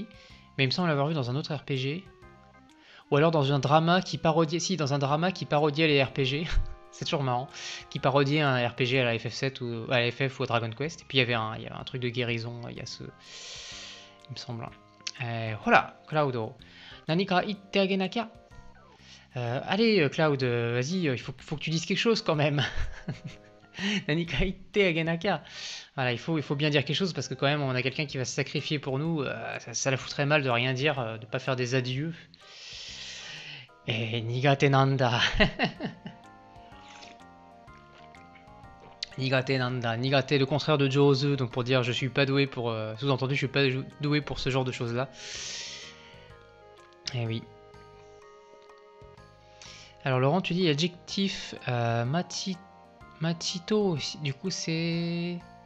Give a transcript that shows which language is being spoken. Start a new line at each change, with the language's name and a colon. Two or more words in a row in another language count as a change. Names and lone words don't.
French: Mais il me semble l'avoir vu dans un autre RPG. Ou alors dans un drama qui parodiait... Si, dans un drama qui parodiait les RPG. C'est toujours marrant. Qui parodiait un RPG à la FF7 ou à la FF ou à Dragon Quest. Et puis, il y avait un truc de guérison. Il y a ce... Il me semble. Voilà, Cloud.
Japanese: 何か言ってあげなきあ.
French: Allez, Cloud, vas-y, il faut que tu dises quelque chose quand même.
Japanese: 何か言ってあげなか.
French: Voilà, il faut bien dire quelque chose parce que quand même on a quelqu'un qui va se sacrifier pour nous. Ça la foutrait mal de rien dire, de pas faire des adieux.
Japanese: Et 苦手なんだ. 苦手なんだ. Nigate,
French: le contraire de Jozu, donc pour dire je suis pas doué pour... sous-entendu, je suis pas doué pour ce genre de choses-là. Eh oui. Alors Laurent, tu dis adjectif Machito aussi. Du coup, c'est...